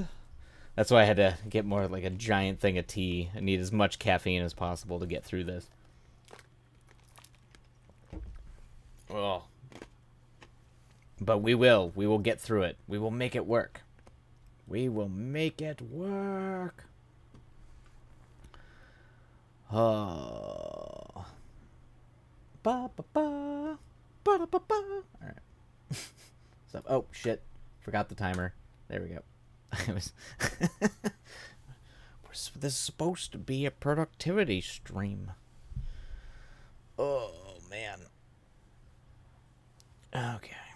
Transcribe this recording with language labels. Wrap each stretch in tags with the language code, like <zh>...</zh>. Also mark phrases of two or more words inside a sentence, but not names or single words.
<en>That's why I had to get more like a giant thing of tea. I need as much caffeine as possible to get through this. Oh. But we will. We will get through it. We will make it work. We will make it work. Oh. Ba ba ba. Ba ba ba. All right. So, oh shit! Forgot the timer. There we go. This is supposed to be a productivity stream. Oh man. Okay.</en>